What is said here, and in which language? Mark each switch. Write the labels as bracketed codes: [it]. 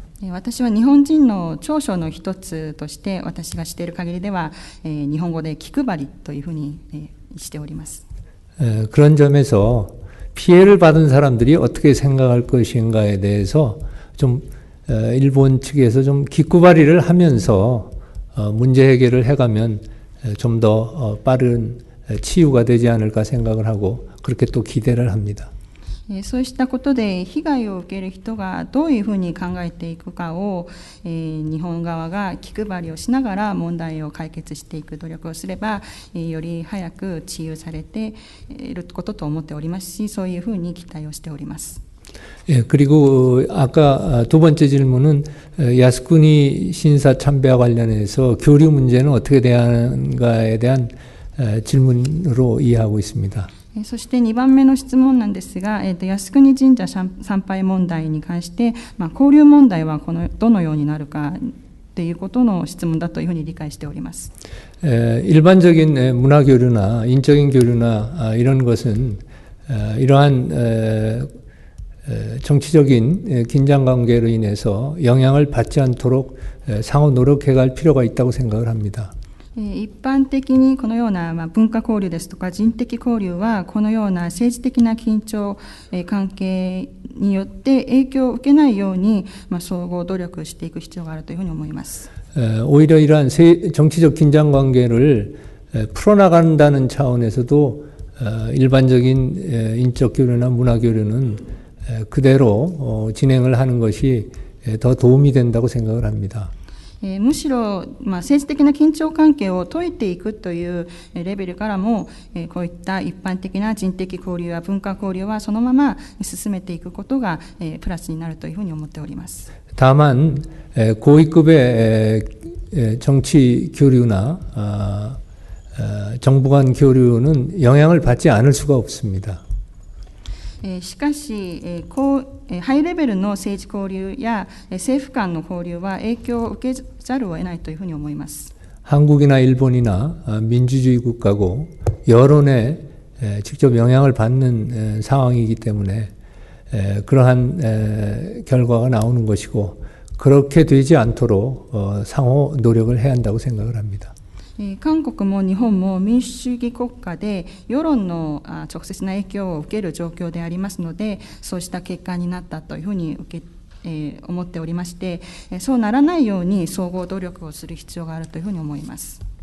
[ja] 私は日本人の長所の一つとして私が知っている限りでは、日本語で気配りというふうにしております。 [ko] 그런 점에서 피해를 받은 사람들이 어떻게 생각할 것인가에 대해서 좀 일본 측에서 좀 기꾸발이를 하면서 문제 해결을 해가면 좀 더 빠른 치유가 되지 않을까 생각을 하고 그렇게 또 기대를 합니다. [ja] そうしたことで被害を受ける人がどういうふうに考えていくかを、日本側が気配りをしながら問題を解決していく努力をすれば、より早く治癒されていることと思っておりますし、そういうふうに期待をしております。 [ko] 예, 그리고 아까 두 번째 질문은 야스쿠니 신사 참배와 관련해서 교류 문제는 어떻게 대하는가에 대한 질문으로 이해하고 있습니다. [ja] そして2番目の質問なんですが、靖国神社参拝問題に関して、交流問題はどのようになるかということの質問だというふうに理解しております。 [ko] 일반적인 문화 교류나 인적인 교류나 이런 것은 이러한 정치적인 긴장 관계로 인해서 영향을 받지 않도록 상호 노력해갈 필요가 있다고 생각을 합니다. [ja] 一般的にこのような文化交流ですとか人的交流はこのような政治的な緊張関係によって影響を受けないように総合努力していく必要があるというふうに思います。 [ko] 오히려 이러한 정치적 긴장 관계를 풀어나간다는 차원에서도 일반적인 인적 교류나 문화 교류는 그대로 진행을 하는 것이 더 도움이 된다고 생각을 합니다. [ja] むしろ、政治的な緊張関係を解いていくというレベルからも、こういった一般的な人的交流や文化交流はそのまま進めていくことが、プラスになるというふうに思っております。 [ko] 다만 고위급의 정치 교류나 정부 간 교류는 영향을 받지 않을 수가 없습니다. [ja] しかし、ハイレベルの政治交流や政府間の交流は影響を受けざるを得ないというふうに思います。 [ko] 한국이나 일본이나 민주주의 국가고 여론에 직접 영향을 받는 상황이기 때문에 그러한 결과가 나오는 것이고 그렇게 되지 않도록 상호 노력을 해야 한다고 생각을 합니다. [ja] 韓国も日本も民主主義国家で世論の直接な影響を受ける状況でありますので、そうした結果になったというふうに思っておりまして、そうならないように総合努力をする必要があるというふうに思います。